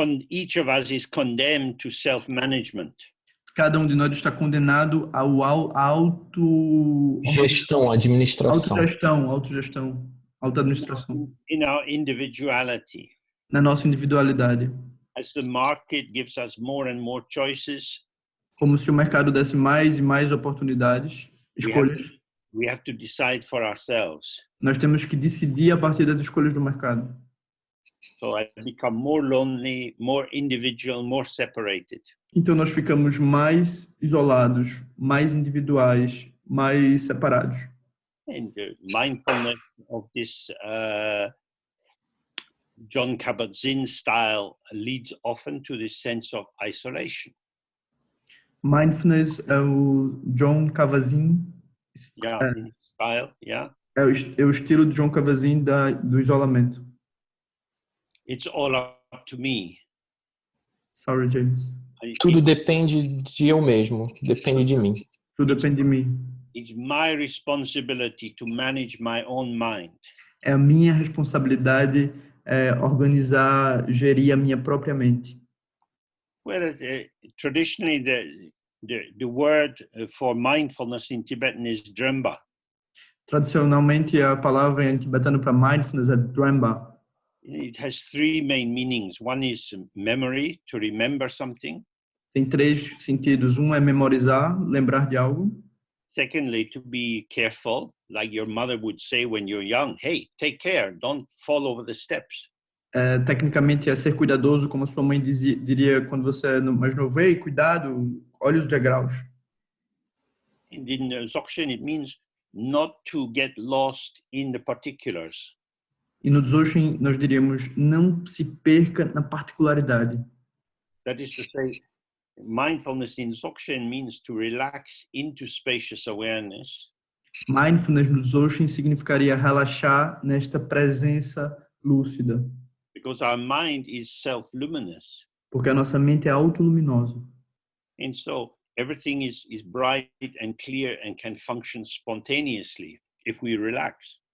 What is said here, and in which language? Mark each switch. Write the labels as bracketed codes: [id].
[en] Each of us is condemned to self-management. [pt] Cada de nós está condenado ao Gestão, administração. autogestão, autoadministração. [en] In our individuality. [pt] Na nossa individualidade. [en] As the market gives us more and more choices. [pt] Como se o mercado desse mais e mais oportunidades, escolhas. [en] We have to decide for ourselves. [pt] Nós temos que decidir a partir das escolhas do mercado. [en] So I become more lonely, more individual, more separated. [pt] Então nós ficamos mais isolados, mais individuais, mais separados. [en] And the mindfulness of this John Kabat-Zinn style leads often to this sense of isolation. [pt] Mindfulness é o John Kabat-Zinn. [en] Style, yeah. [pt] É o estilo de John Kabat-Zinn do isolamento. [en] It's all up to me. Sorry, James. [pt] Tudo depende de eu mesmo, depende de mim. Tudo depende de mim. [en] It's my responsibility to manage my own mind. [pt] É a minha responsabilidade organizar, gerir a minha própria mente. [en] Whereas traditionally the word for mindfulness in Tibetan is dremba. [pt] Tradicionalmente a palavra em tibetano para mindfulness é dremba. [en] It has three main meanings. One is memory, to remember something. [pt] Tem três sentidos. Um é memorizar, lembrar de algo. [en] Secondly, to be careful, like your mother would say when you're young. Hey, take care, don't fall over the steps. [pt] Tecnicamente é ser cuidadoso, como a sua mãe diria quando você é mais novo. Ei, cuidado, olha os degraus. [en] And in Dzogchen, it means not to get lost in the particulars. [pt] E no Dzogchen nós diríamos não se perca na particularidade. [en] That is to say, mindfulness in Dzogchen means to relax into spacious awareness. [pt] Mindfulness no Dzogchen significaria relaxar nesta presença lúcida. [en] Because our mind is self-luminous. [pt] Porque a nossa mente é autoluminosa. [en] And so everything is bright and clear and can function spontaneously if we relax.